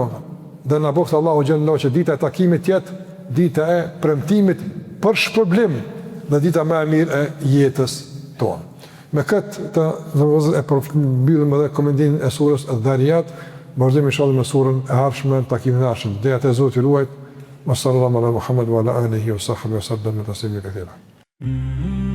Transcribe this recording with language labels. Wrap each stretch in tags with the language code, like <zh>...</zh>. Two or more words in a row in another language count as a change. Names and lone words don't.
<sq>Dhe na bëftë Allahu xhallahu që dita e takimit jetë dita e premtimit për shpërblim dhe dita më e mirë e jetës tonë. Me këtë të e përmbyllim edhe komendimin e surës Adh-Dhariyat, vazhdojmë inshallah me surën e ardhshme, takimin e ardhshëm. Deja te Zoti luajt,</sq> <ar>صلى الله على محمد وعلى آله وصحبه وسلم تسليما كثيرا.</ar>